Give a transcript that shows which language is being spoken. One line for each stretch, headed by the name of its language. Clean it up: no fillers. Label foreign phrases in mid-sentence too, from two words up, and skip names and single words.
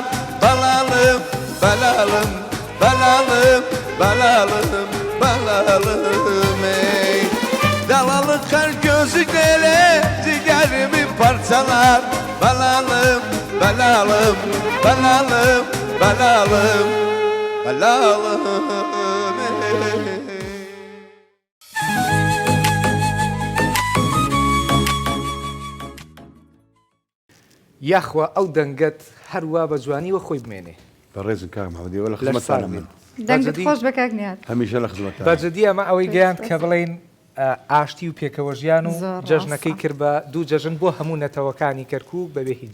Turkish: Belalım, belalım, belalım, belalım, belalım ey. Dalalı kar gözüne ne, ciğerimi parçalar. Belalım, belalım, belalım, belalım, belalım ey.
Central Kurdish: یاخوا ئەو دەنگەت هەروە بە جوانی وە خۆی بمێنێ بەڕێزم کاک محەممەدی وە لە خزمەتانە من دەنگت خۆش بە کاکنیات هەمیشە لە خزمەتان بەجددی ئەمە ئەوەی گەیان کە بڵێن ئاشتی و پێکەوە ژیان و جەژنەکەی کرد بە دوو جەژن بۆ هەموو نەتەوەکانی کەرکووک بەبێ هیچ